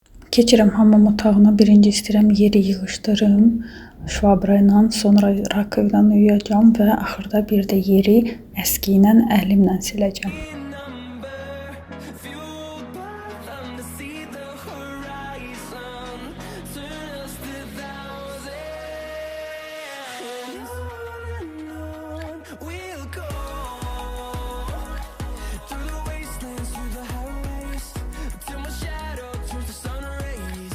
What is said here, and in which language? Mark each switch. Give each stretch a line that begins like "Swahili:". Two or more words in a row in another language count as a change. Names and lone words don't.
Azerbaijani: Keçirəm hamam otağına. Birinci istəyirəm yeri yığışdırım şvabra ilə, sonra rakovina yuyacağam və axırda bir də yeri əski ilə əlimlə siləcəm.
English: Fueled by them to see the horizon, turn us to thousands. On we'll go, through the wastelands, through the highways, till my shadow turns to sun rays.